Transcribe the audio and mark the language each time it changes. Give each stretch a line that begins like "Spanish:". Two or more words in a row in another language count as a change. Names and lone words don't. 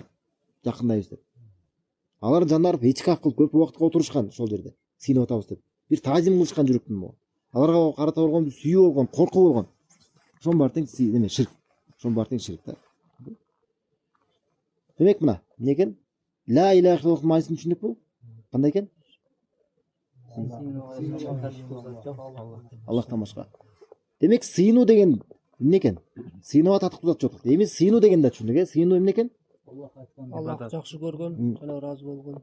Kyrgyz: Жакындайбыз деп. Алар жандар ичкаф кылып көп убакытка отурушкан ошол жерде. Сыйынып атабыз деп. Бир таазим кылышкан жүрөктүн могу. Аларга карата болгон бир сүйүү болгон, коркуу болгон. Ошонун баары тең неме ширк. Ошонун баары тең ширк да. Демек мына эмне экен?
Arabic: لا إله إلا الله
Kyrgyz: маанисын түшүндүкпү? Кандай экен? Аллахтан башка. Демек сыйынуу деген эмне экен? Сыйынууга татыктуу зат жок. Эми сыйынуу деген да түшүндүк, сыйынуу эмне экен? Аллах жакшы көргөн, жана ыраазы болгон.